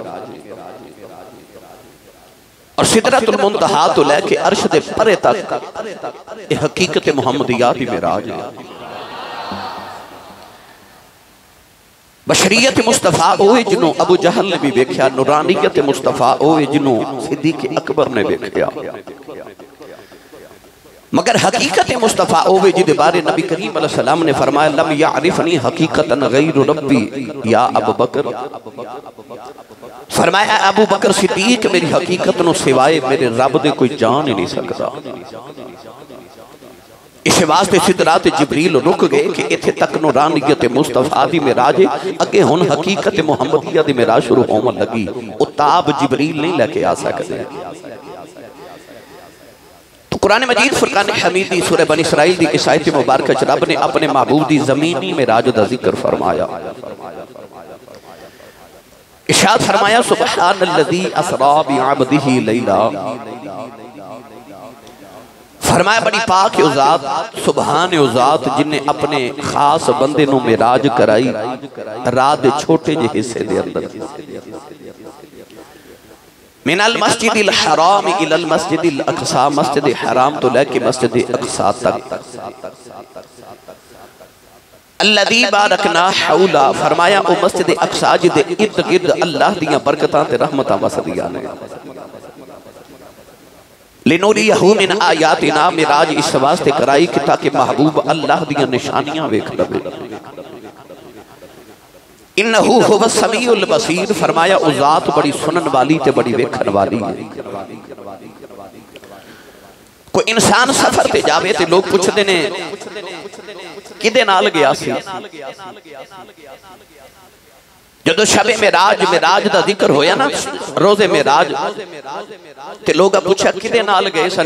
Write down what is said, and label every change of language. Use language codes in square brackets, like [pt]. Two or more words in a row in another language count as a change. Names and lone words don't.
[pa] اور سدرۃ المنتہیٰ توں لے کے عرش دے پرے تک اے حقیقتِ محمدیہ دی معراج اے. بشریتِ مصطفیٰ او اے جنہوں ابو جہل نے وی ویکھیا، نورانیتِ مصطفیٰ او اے جنہوں صدیق اکبر نے ویکھیا. مگر حقیقتِ مصطفیٰ او اے جیدے بارے نبی کریم علیہ السلام نے فرمایا [ar] لم يعرفني حقيقةً غير ربي يا أبا بكر. [pa] فرمایا ابو بکر صدیق میری حقیقت نوں سوائے میرے رب دے کوئی جان ای نہیں سکدا. اس واسطے سدرہ تے جبریل رک گئے کہ ایتھے تک نورانیتِ مصطفیٰ دی معراج اے، اگے ہن حقیقتِ محمدیہ دی معراج شروع ہون لگی. او تاب جبریل نہیں لے کے آ سکدے. تو قرآن مجید فرقان حمید دی سورہ بنی اسرائیل دی اس آیت مبارکہ چ رب نے اپنے محبوب دی زمینی معراج دا ذکر فرمایا. [ar] ارشاد فرمایا سبحان الذي أسرى بعبده ليلا. [pa] فرمایا بڑی پاک اے ذات، سبحان اے ذات جنہے اپنے خاص بندے نوں معراج کرائی رات دے چھوٹے جے حصے دے اندر. [ar] من المسجد الحرام إلى المسجد الأقصى, [pa] مسجد حرام توں لے کے مسجد اقصیٰ تک. [ar] الذي باركنا حوله. [pa] فرمایا او مسجد اقصیٰ جیدے ارد گرد اللہ دیاں برکتاں تے رحمتاں وسدیاں نے. [ar] لنريه من آياتنا, [pa] معراج اس واسطے کرائی کہ تاکہ محبوب اللہ دیاں نشانیاں ویکھ لوے. [ar] إنه هو السميع البصير. [pa] فرمایا او ذات بڑی سنن والی تے بڑی ویکھن والی اے. کوئی انسان سفر تے جاوے تے لوک پچھدے نے کیدے نال گیا سی. جدوں شب معراج معراج دا ذکر ہویا ناں، روز معراج تے لوک پچھیا کیدے نال گئے سن.